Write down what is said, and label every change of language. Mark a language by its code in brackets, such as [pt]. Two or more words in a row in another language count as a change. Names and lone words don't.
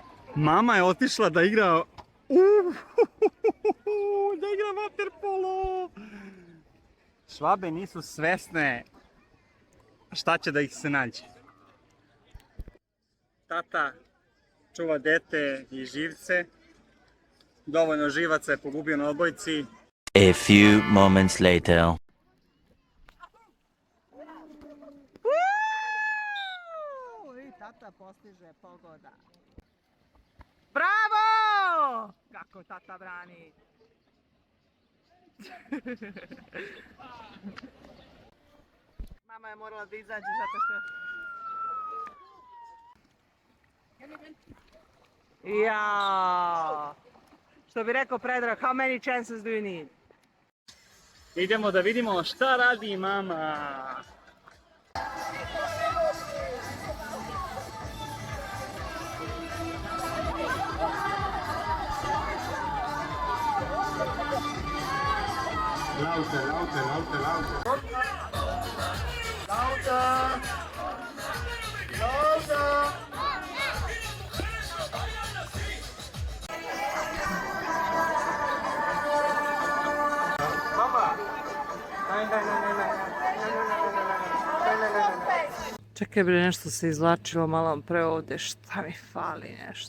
[sr] Mama je otišla da igra... da igra vaterpolo! Švabe nisu svesne šta će da ih se nađe. Tata čuva dete i živce. Dovoljno živaca je pogubio na odbojci. [en] A few moments later. [sr] I tata postiže pogoda. Bravo! Kako tata brani. Mama je morala da izađe zato što... Ja. Što bi rekao Predrag, [en] how many chances do you need? [sr] Idemo da vidimo šta radi mama. [de] Lauter, lauter, lauter, lauter. Lauter. Lauter. [sr] Čekaj bre, nešto se izvlačilo malo pre ovde, šta mi fali nešto.